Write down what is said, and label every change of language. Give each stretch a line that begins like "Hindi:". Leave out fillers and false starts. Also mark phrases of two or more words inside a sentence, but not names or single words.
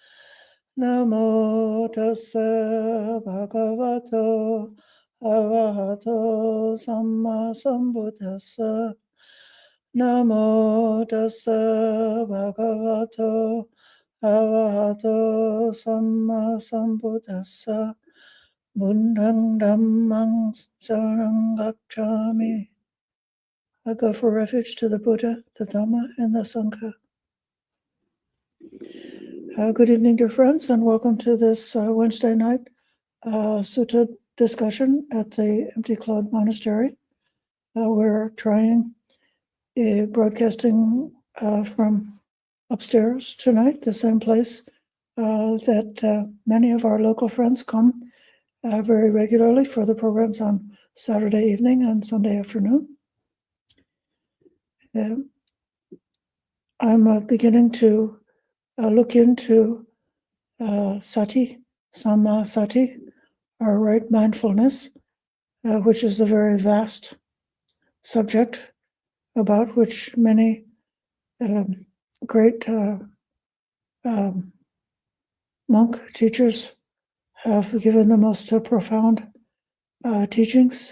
Pali: Namo tassa bhagavato arahato samma sambuddhassa. Namo tassa bhagavato arahato samma sambuddhassa. Buddhang Dhammang Saranang Gacchami.
English: I go for refuge to the Buddha, the Dhamma, and the Sangha. Good evening, dear friends, and welcome to this Wednesday night sutta discussion at the Empty Cloud Monastery. We're trying broadcasting from upstairs tonight, the same place that many of our local friends come very regularly for the programs on Saturday evening and Sunday afternoon. I'm beginning to look into sati,
Pali: samma sati,
English: or right mindfulness, which is a very vast subject about which many great monk teachers have given the most profound teachings,